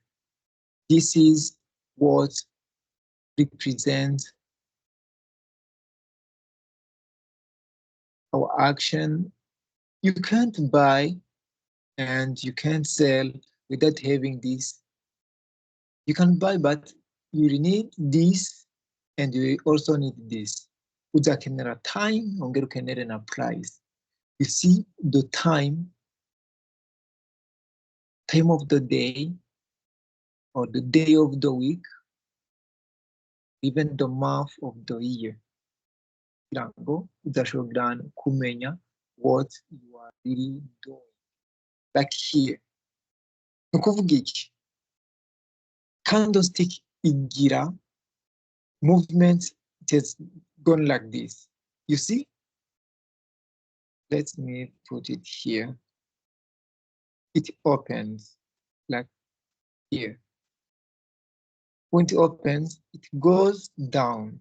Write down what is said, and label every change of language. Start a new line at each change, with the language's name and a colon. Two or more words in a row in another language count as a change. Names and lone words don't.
English: This is what represents our action. You can't buy and you can't sell without having this. You can buy, but you need this and you also need this. Uzakenera time,
Kinyarwanda: ongera ukenere na price.
English: You see the time of the day or the day of the week, even the month of the year.
Kinyarwanda: Kugira ngo uzashobora kumenya
English: what you are really doing. Like here.
Kinyarwanda: Ni ukuvuga iki?
English: Candlestick igira movement, it has gone like this. You see? Let me put it here. It opens like here. When it opens, it goes down.